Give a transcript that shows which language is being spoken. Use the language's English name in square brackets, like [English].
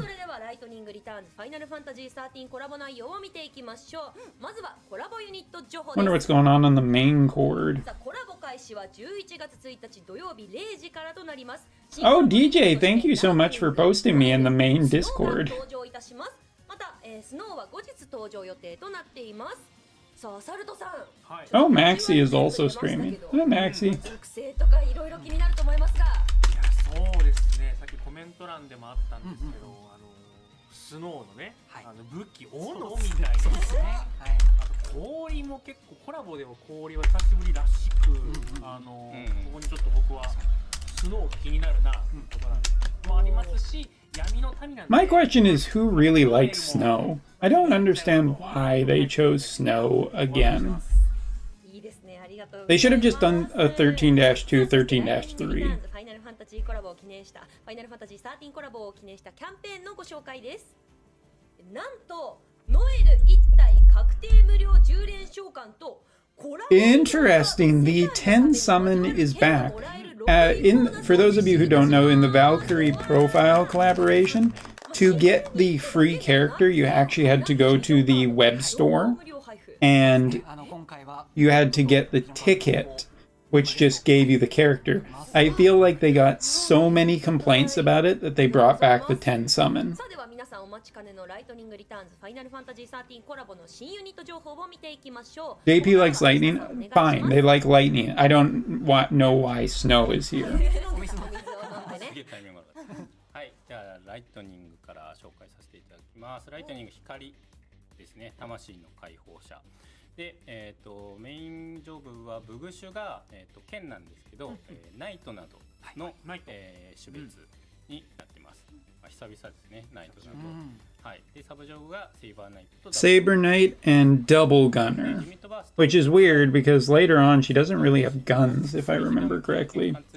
[Japanese] それではライトニングリターンズファイナルファンタジー13コラボ内容を見ていきましょう。まずはコラボユニット情報 [English] Wonder [Japanese] で [English] what's [Japanese] す。 [English] going on the main chord. [Japanese] さあコラボ開始は11月1日土曜日0時からとなります。 [English] Oh, DJ, thank you so much for posting me in the main Discord. [Japanese] 登場いたします。また、スノーは後日登場予定となっています。さあサルトさん、 [English] Oh, Maxi is also streaming. Hi, Maxi. [Japanese] 属性とかいろいろ気になると思いますが、いや、そうですね。さっきコメント欄でもあったんですけど、スノーのね、武器斧みたいな、あと氷も結構コラボでも氷は久しぶりらしく、ここにちょっと僕はスノー気になるなことなんですもありますし、闇の民なんで。 [English] My question is, who really likes Snow? I don't understand why they chose Snow again. [Japanese] いいですね、ありがとうございます。 [English] They should have just done a 13-2, 13-3. [Japanese] ファイナルファンタジーコラボを記念したファイナルファンタジー13コラボを記念したキャンペーンのご紹介です。なんとノエル1体確定無料10連召喚とコラボ [English] Interesting. The 10 summon is back. For those of you who don't know, in the Valkyrie profile collaboration, to get the free character, you actually had to go to the web store and you had to get the ticket which just gave you the character. I feel like they got so many complaints about it that they brought back the 10 summon. [Japanese] さあでは皆さんお待ちかねのライトニングリターンズファイナルファンタジー13コラボの新ユニット情報を見ていきましょう。 [English] JP likes lightning? Fine, they like lightning. I don't know why snow is here. [Japanese] お水を飲んでね。すげえタイミング悪かったはい、じゃあライトニングから紹介させていただきます。ライトニング光ですね、魂の解放者で、メインジョブはブグシュが、剣なんですけど、ナイトなどの、種別になってます。まあ、久々ですね、ナイトなど、はい、でサブジョブがセイバーナイトと [English] Saber Knight and Double Gunner, which is weird because later on she doesn't really have guns, if I remember correctly.